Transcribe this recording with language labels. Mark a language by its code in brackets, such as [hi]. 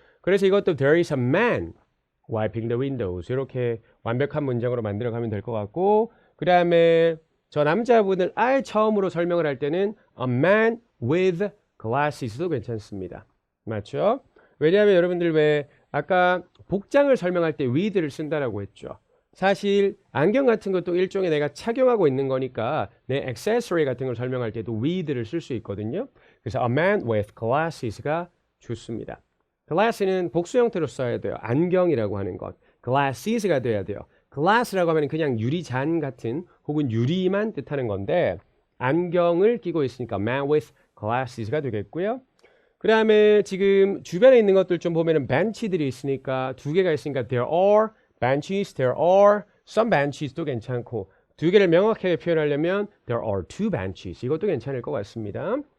[ko] 그래서 이것도 [en] there is a man wiping the windows [ko] 이렇게 완벽한 문장으로 만들어가면 될 것 같고 그 다음에 저 남자분을 아예 처음으로 설명을 할 때는 [en] a man with glasses [ko] 도 괜찮습니다. 맞죠? 왜냐하면 여러분들 왜 아까 복장을 설명할 때 with를 쓴다라고 했죠. 사실 안경 같은 것도 일종의 내가 착용하고 있는 거니까 내 액세서리 같은 걸 설명할 때도 with를 쓸 수 있거든요. 그래서 [en] a man with glasses [ko] 가 좋습니다. glass는 복수 형태로 써야 돼요. 안경이라고 하는 것. glasses가 돼야 돼요. glass라고 하면 그냥 유리잔 같은 혹은 유리만 뜻하는 건데 안경을 끼고 있으니까 [en] man with glasses [ko] 가 되겠고요. 그 다음에 지금 주변에 있는 것들 좀 보면은 벤치들이 있으니까 두 개가 있으니까 [en] there are benches, there are some benches [ko] 도 괜찮고 두 개를 명확하게 표현하려면 [en] there are two benches [ko] 이것도 괜찮을 것 같습니다.